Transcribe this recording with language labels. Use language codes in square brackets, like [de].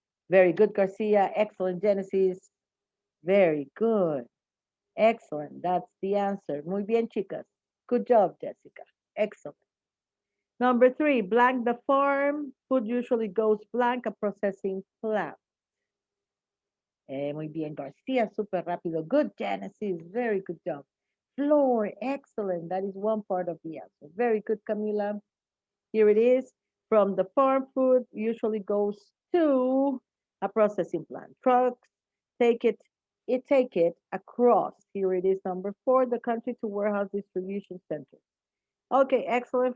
[en] Very good, Garcia. Excellent, Genesis. Very good. Excellent. That's the answer. [es] Muy bien, chicas. [en] Good job, Jessica. Excellent. Number three, blank the farm. Food usually goes blank a processing plant. [es] Muy bien, Garcia, super rápido. [en] Good, Genesis. Very good job. Floor, excellent. That is one part of the answer. Very good, Camila. Here it is. From the farm, food usually goes to a processing plant. Trucks take it take it across. Here it is, number 4, the country to warehouse distribution center. Okay, excellent.